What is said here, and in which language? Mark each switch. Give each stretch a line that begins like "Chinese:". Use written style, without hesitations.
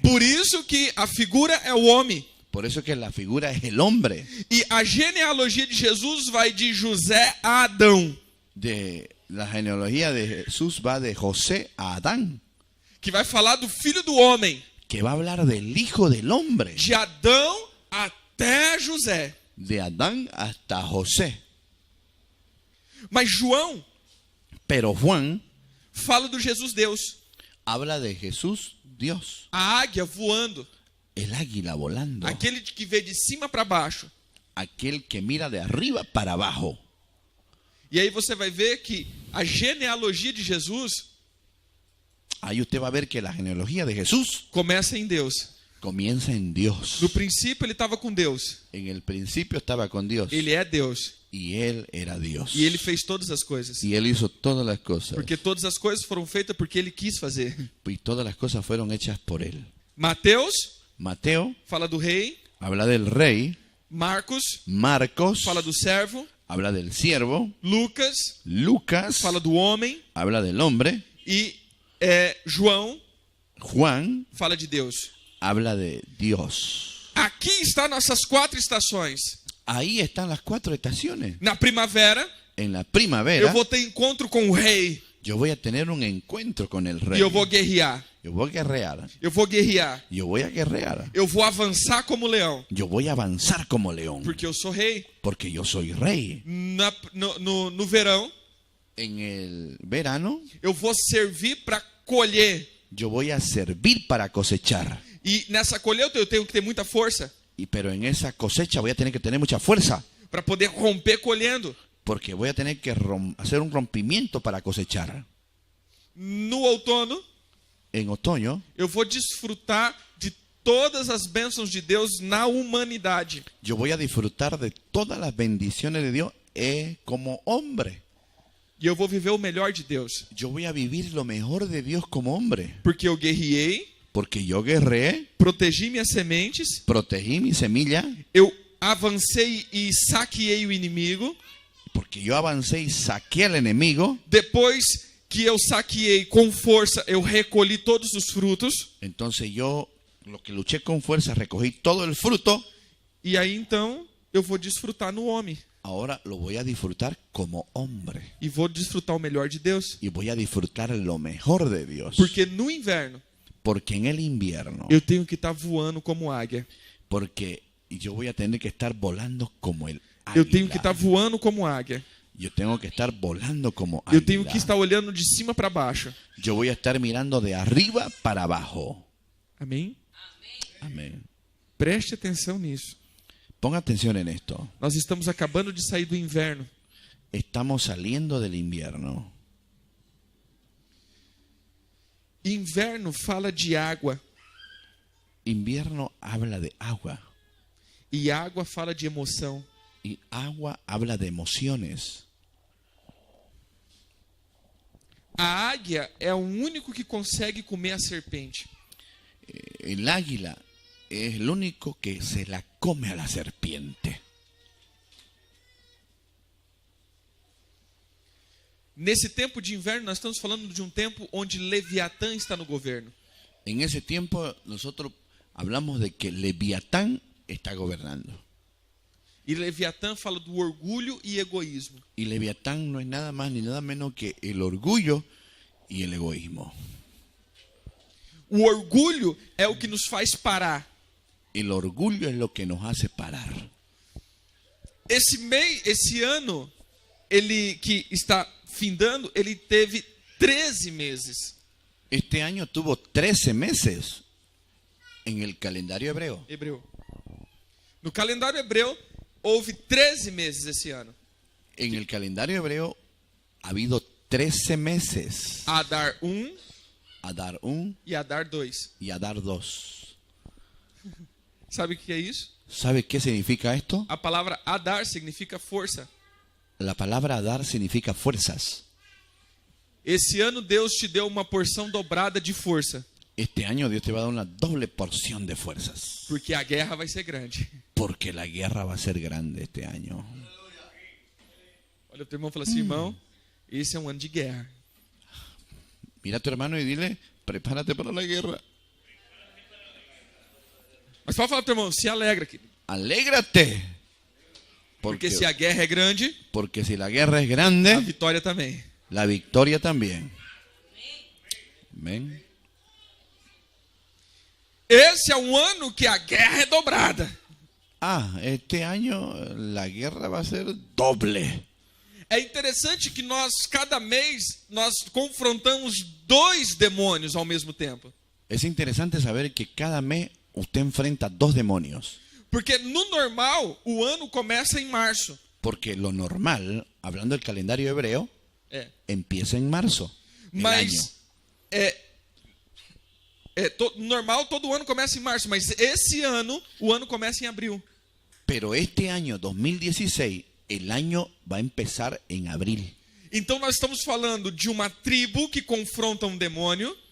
Portuguese: Por isso que a figura é o homem.
Spanish: Por eso que la figura es el hombre.
Portuguese: E a genealogia de Jesus vai de José a Adão.
Spanish: La genealogía de Jesús va de José a Adán.
Portuguese: Que vai falar do filho do homem.
Spanish: Que va a hablar del hijo del hombre.
Portuguese: De Adão até José.
Spanish: De Adán hasta José.
Portuguese: Mas João,
Spanish: pero Juan,
Portuguese: fala do Jesus Deus.
Spanish: Habla de Jesús Dios.
Portuguese: A águia voando.
Spanish: El águila volando.
Portuguese: Aquele que vê de cima para baixo.
Spanish: Aquel que mira de arriba para abajo.
Portuguese: E aí você vai ver que a genealogia de Jesus,
Spanish: ahí usted va a ver que la genealogía de Jesús
Portuguese: começa em Deus.
Spanish: Comienza en Dios.
Portuguese: No princípio ele estava com Deus.
Spanish: En el principio estaba con Dios.
Portuguese: Ele é Deus.
Spanish: Y él era Dios.
Portuguese: E ele fez todas as coisas.
Spanish: Y él hizo todas las cosas.
Portuguese: Porque todas as coisas foram feitas porque ele quis fazer.
Spanish: Y todas las cosas fueron hechas por él. Mateo
Portuguese: fala do rei.
Spanish: Habla del rey. Marcos
Portuguese: fala do servo.
Spanish: Habla del siervo. Lucas
Portuguese: fala do homem.
Spanish: Habla del hombre.
Portuguese: E João
Spanish: Juan
Portuguese: fala de Deus.
Spanish: habla de Dios.
Portuguese: Aqui está nossas 4 estações.
Spanish: Ahí están las 4 estaciones.
Portuguese: Na primavera,
Spanish: En la primavera
Portuguese: eu vou ter encontro com o rei
Spanish: yo voy a tener un encuentro con el rey.
Portuguese: e eu vou guerrear.
Spanish: Yo voy a guerrear.
Portuguese: Eu vou guerrear.
Spanish: Yo voy a guerrear.
Portuguese: Eu vou avançar como leão,
Spanish: Yo voy a avanzar como león.
Portuguese: porque eu sou rei.
Spanish: Porque yo soy rey.
Portuguese: No verão,
Spanish: En el verano
Portuguese: eu vou servir para colher.
Spanish: yo voy a servir para cosechar.
Portuguese: E nessa colheita eu tenho que ter muita força
Spanish: Pero en esa cosecha voy a tener que tener mucha fuerza.
Portuguese: para poder romper colhendo.
Spanish: Porque voy a tener que hacer un rompimiento para cosechar.
Portuguese: No outono,
Spanish: En otoño
Portuguese: eu vou desfrutar de todas as bênçãos de Deus na humanidade.
Spanish: yo voy a disfrutar de todas las bendiciones de Dios como hombre.
Portuguese: E eu vou viver o melhor de Deus.
Spanish: Yo voy a vivir lo mejor de Dios como hombre.
Portuguese: Porque eu guerreei,
Spanish: Porque yo guerreé,
Portuguese: protegi minhas sementes,
Spanish: protegí mi semilla,
Portuguese: eu avancei e saqueei o inimigo.
Spanish: porque yo avancé y saqué al enemigo.
Portuguese: Depois que eu saqueei com força, eu recolhi todos os frutos.
Spanish: Entonces yo, lo que luché con fuerza, recogí todo el fruto.
Portuguese: E aí então eu vou desfrutar no homem.
Spanish: Ahora lo voy a disfrutar como hombre.
Portuguese: E vou desfrutar o melhor de Deus.
Spanish: Y voy a disfrutar lo mejor de Dios.
Portuguese: Porque no inverno
Spanish: Porque en el invierno,
Portuguese: eu tenho que estar voando como águia.
Spanish: porque yo voy a tener que estar volando como el
Portuguese: Eu tenho
Spanish: águila.
Portuguese: que estar voando como águia.
Spanish: Yo tengo que estar volando como
Portuguese: Eu tenho
Spanish: águila.
Portuguese: que estar olhando de cima para baixo.
Spanish: Yo voy a estar mirando de arriba para abajo.
Portuguese: Amém?
Spanish: Amén.
Portuguese: Preste atenção nisso.
Spanish: Ponga atención en esto.
Portuguese: Nós estamos acabando de sair do inverno.
Spanish: Estamos saliendo del invierno.
Portuguese: Inverno fala de água.
Spanish: Invierno habla de agua.
Portuguese: E água fala de emoção.
Spanish: Y agua habla de emociones.
Portuguese: A águia é o único que consegue comer a serpente.
Spanish: El águila es el único que se la come a la serpiente.
Portuguese: Nesse tempo de inverno, nós estamos falando de um tempo onde Leviatã está no governo.
Spanish: En ese tiempo nosotros hablamos de que Leviatán está gobernando.
Portuguese: E Leviatã fala do orgulho e egoísmo.
Spanish: Y Leviatán no es nada más ni nada menos que el orgullo y el egoísmo.
Portuguese: O orgulho é o que nos faz parar.
Spanish: El orgullo es lo que nos hace parar.
Portuguese: Esse ano, ele que está findando, ele teve 13 meses.
Spanish: Este año tuvo 13 meses en el calendario hebreo.
Portuguese: Hebreu. No calendário hebreu, houve 13 meses esse ano.
Spanish: En el calendario hebreo ha habido 13 meses.
Portuguese: Adar 1
Spanish: Adar 1
Portuguese: e Adar 2.
Spanish: y Adar 2.
Portuguese: Sabe o que é isso?
Spanish: ¿Sabe qué significa esto?
Portuguese: A palavra Adar significa força.
Spanish: La palabra Adar significa fuerzas.
Portuguese: Esse ano Deus te deu uma porção dobrada de força,
Spanish: Este año Dios te va a dar una doble porción de fuerzas.
Portuguese: porque a guerra vai ser grande.
Spanish: Porque la guerra va a ser grande este año.
Portuguese: Olha o teu irmão e fala assim, irmão, esse é um ano de guerra.
Spanish: Mira a tu hermano y dile, prepárate para la guerra.
Portuguese: Mas pode falar pro teu irmão, se alegra, querido.
Spanish: Alégrate.
Portuguese: Porque se a guerra é grande,
Spanish: Porque si la guerra es
Portuguese: a
Spanish: grande,
Portuguese: vitória também.
Spanish: la victoria también. Amén.
Portuguese: Esse é um ano que a guerra é dobrada.
Spanish: Este año la guerra va a ser doble.
Portuguese: É interessante que nós, cada mês, nós confrontamos 2 demônios ao mesmo tempo.
Spanish: Es interesante saber que cada mes usted enfrenta 2 demonios.
Portuguese: Porque no normal, o ano começa em março.
Spanish: Porque lo normal, hablando del calendario hebreo,
Portuguese: É.
Spanish: empieza en marzo. El año.
Portuguese: Mas normal, todo ano começa em março. Mas esse ano, o ano começa em abril.
Spanish: Pero este año 2016, el año va a empezar en abril.
Portuguese: Então nós estamos falando de uma tribo que confronta um demônio,